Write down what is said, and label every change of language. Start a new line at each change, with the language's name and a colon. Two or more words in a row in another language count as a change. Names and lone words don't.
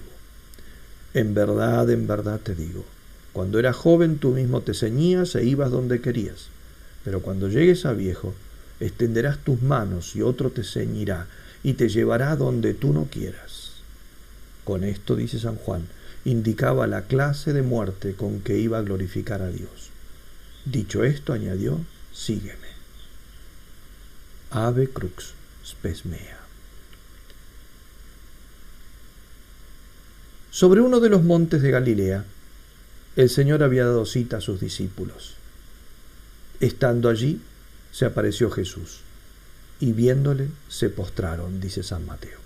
Spanish: En verdad te digo, cuando eras joven tú mismo te ceñías e ibas donde querías, pero cuando llegues a viejo, extenderás tus manos y otro te ceñirá y te llevará donde tú no quieras. Con esto, dice San Juan, indicaba la clase de muerte con que iba a glorificar a Dios. Dicho esto, añadió, sígueme.
Latin: Ave crux spes mea.
Spanish: Sobre uno de los montes de Galilea, el Señor había dado cita a sus discípulos. Estando allí, se apareció Jesús, y viéndole, se postraron, dice San Mateo.